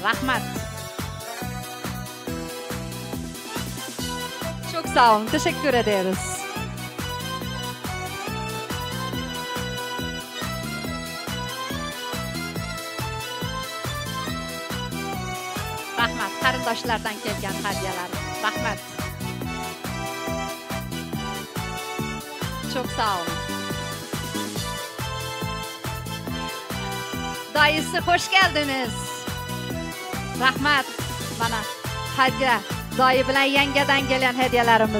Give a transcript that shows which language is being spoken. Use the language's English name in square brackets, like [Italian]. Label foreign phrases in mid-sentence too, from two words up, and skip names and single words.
[Uzbek] Rahmat. [Turkish] Çok sağ olun. Teşekkür ederiz. [Uzbek] Rahmat. Qarindoshlardan kelgan hadyalar. Rahmat. [Turkish] Çok sağ olun. Dayısı hoş geldiniz. [Uzbek] Rahmat. [Turkish] Bana hadya. [Turkmen] Dayı bilen yengeden gelen hediyelerimiz.